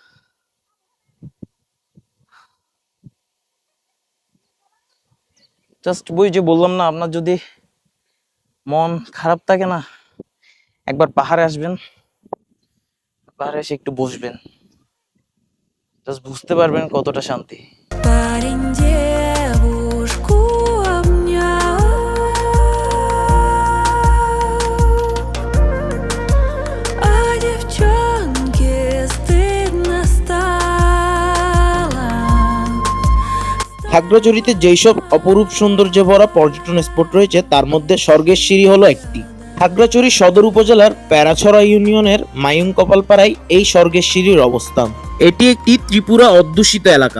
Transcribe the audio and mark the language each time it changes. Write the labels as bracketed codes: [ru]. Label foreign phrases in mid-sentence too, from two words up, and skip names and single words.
[bn] জাস্ট বই যে বললাম না, আপনার যদি মন খারাপ থাকে না, একবার পাহাড়ে আসবেন, পাহাড়ে এসে একটু বসবেন, জাস্ট বুঝতে পারবেন কতটা শান্তি। [ru] Парень девушку обнял, а девчонке стыдно стало. [bn] খাগড়াছড়িতে যেসব অপরূপ সৌন্দর্যে ভরা পর্যটন স্পট রয়েছে তার মধ্যে স্বর্গের সিঁড়ি হলো একটি। খাগড়াছড়ি সদর উপজেলার প্যারাছড়া ইউনিয়নের মায়ুং কপালপাড়ায় এই স্বর্গের সিঁড়ির অবস্থান। এটি একটি ত্রিপুরা অধ্যুষিত এলাকা।